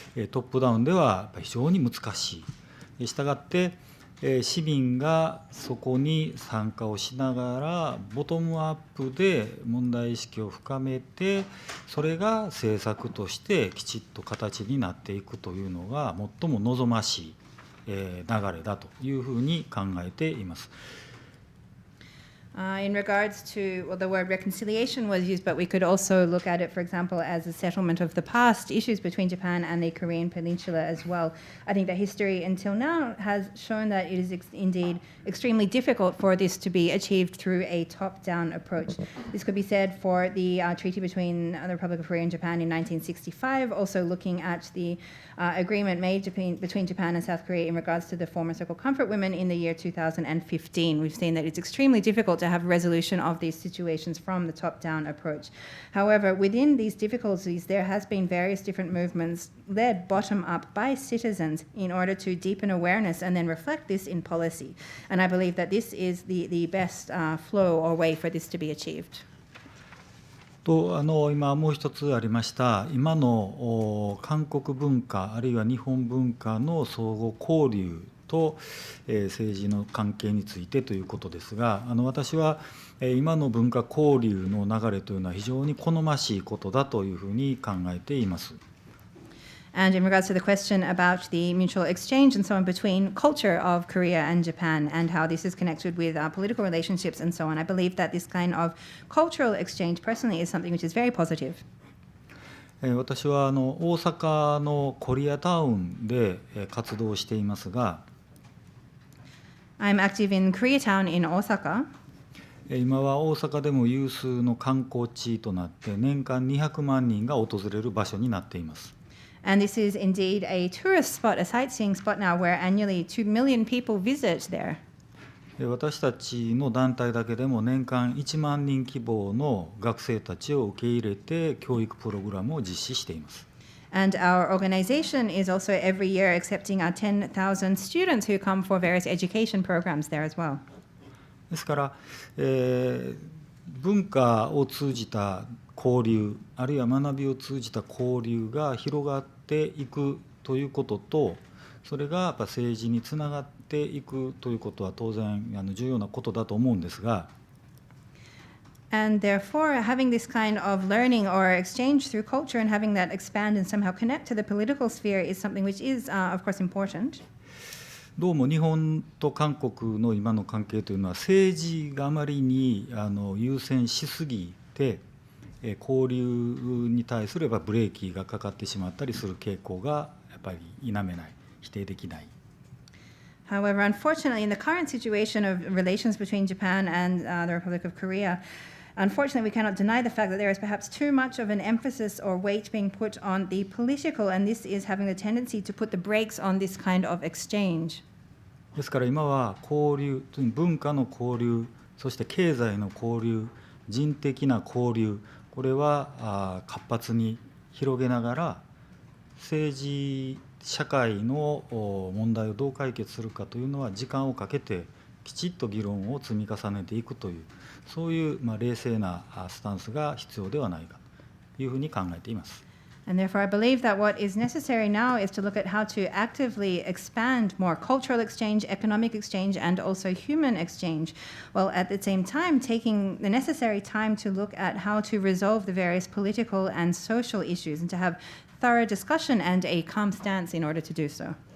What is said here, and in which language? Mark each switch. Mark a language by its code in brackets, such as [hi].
[ja] トップダウンでは非常に難しい。したがって市民がそこに参加をしながらボトムアップで問題意識を深めて、それが政策としてきちっと形になっていくというのが最も望ましい流れだというふうに考えています。 [en] In regards to, well, the word reconciliation was used, but we could also look at it, for example, as a settlement of the past issues between Japan and the Korean Peninsula as well. I think that history until now has shown that it is indeed extremely difficult for this to be achieved through a top-down approach. This could be said for the treaty between the Republic of Korea and Japan in 1965, also looking at the agreement made between Japan and South Korea in regards to the former so-called comfort women in the year 2015. We've seen that it's extremely difficult to have resolution of these situations from the top-down approach. However, within these difficulties, there has been various different movements led bottom-up by citizens in order to deepen awareness and then reflect this in policy. And I believe that this is the best flow or way for this to be achieved. [ja] と今もう一つありました今の韓国文化あるいは日本文化の相互交流と政治の関係についてということですが、私は今の文化交流の流れというのは非常に好ましいことだというふうに考えています。 [en] And in regards to the question about the mutual exchange and so on between culture of Korea and Japan and how this is connected with political relationships and so on, I believe that this kind of cultural exchange personally is something which is very positive. [ja] 私は大阪のコリアタウンで活動していますが、 [en] I'm active in Koreatown in Osaka. [ja] 今は大阪でも有数の観光地となって年間200万人が訪れる場所になっています。 [en] And this is indeed a tourist spot, a sightseeing spot now where annually 2 million people visit there. [ja] 私たちの団体だけでも年間1万人規模の学生たちを受け入れて教育プログラムを実施しています。 [en] And our organization is also every year accepting 10,000 students who come for various education programs there as well. [ja] ですから、文化を通じた交流、あるいは学びを通じた交流が広がっていくということと、それがやっぱ政治につながっていくということは当然重要なことだと思うんですが、 [en] And therefore, having this kind of learning or exchange through culture and having that expand and somehow connect to the political sphere is something which is, of course, important. [ja] どうも日本と韓国の今の関係というのは政治があまりに優先しすぎて、交流に対すればブレーキがかかってしまったりする傾向がやっぱり否めない、否定できない。 [en] However, unfortunately, in the current situation of relations between Japan and the Republic of Korea, unfortunately, we cannot deny the fact that there is perhaps too much of an emphasis or weight being put on the political, and this is having the tendency to put the brakes on this kind of exchange. [ja] ですから今は交流、文化の交流、そして経済の交流、人的な交流、これは活発に広げながら政治社会の問題をどう解決するかというのは時間をかけてきちっと議論を積み重ねていくという、そういう冷静なスタンスが必要ではないかというふうに考えています。 [en] And therefore, I believe that what is necessary now is to look at how to actively expand more cultural exchange, economic exchange, and also human exchange, while at the same time taking the necessary time to look at how to resolve the various political and social issues and to have thorough discussion and a calm stance in order to do so.